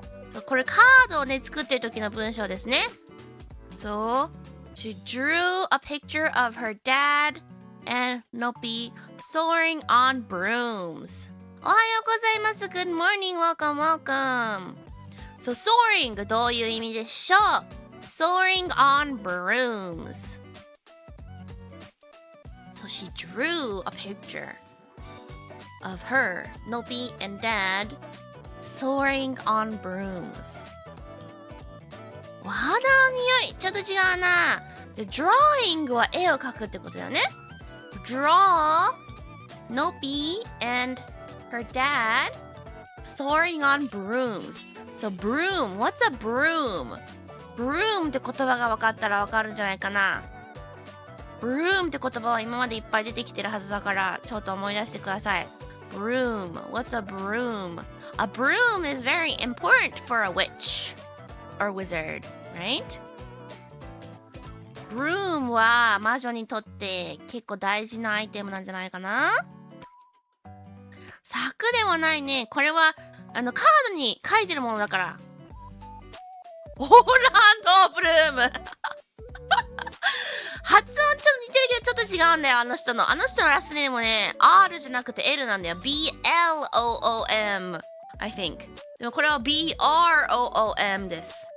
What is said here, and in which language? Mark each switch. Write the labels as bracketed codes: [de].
[ja] そう、これカードをね作ってる時の文章ですね。 [en] So, she drew a picture of her dad and Nopi soaring on brooms. [ja] おはようございます。 [en] Good morning. Welcome, welcome. [ja] So, soaring どういう意味でしょう？ [en] Soaring on brooms. So, she drew a picture of her, Nopi and dad soaring on brooms. [ja] お肌の匂いちょっと違うな。で、drawing は絵を描くってことだよね。 [en] Draw Nopi and her dad soaring on brooms. So broom, what's a broom? [ja] Broom って言葉が分かったら分かるんじゃないかな。Broom って言葉は今までいっぱい出てきてるはずだからちょっと思い出してください。 [en] Broom, what's a broom? A broom is very important for a witch or wizard, right? [ja] Broom は魔女にとって結構大事なアイテムなんじゃないかな。柵ではないね。これはカードに書いてるものだから。オーランドブルーム発音ちょっと似てるけどちょっと違うんだよ。あの人のラストネームね R じゃなくて L なんだよ。 BLOOM [en] I think [ja] でもこれは BROOM です。